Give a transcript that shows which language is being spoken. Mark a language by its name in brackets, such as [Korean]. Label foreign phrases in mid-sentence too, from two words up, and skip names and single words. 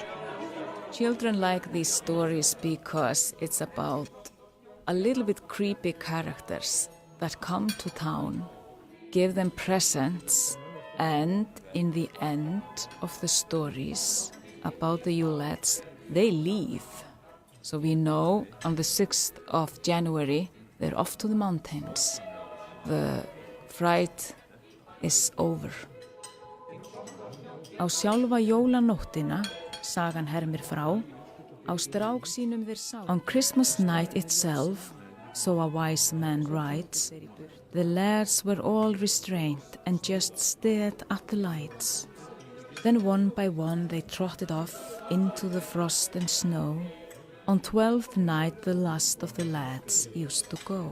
[English] Children like these stories because it's about a little bit creepy characters that come to town, give them presents, and in the end of the stories about the Yule Lads, they leave. So we know on the 6th of January, they're off to the mountains. The fright is over. [Icelandic] Á sjálfa jólanóttina, sagan hermir frá, á strák sínum þeir sá. [English] On Christmas night itself, so a wise man writes, the lads were all restrained and just stared at the lights. Then one by one they trotted off into the frost and snow. On 12th night the last of the lads used to go.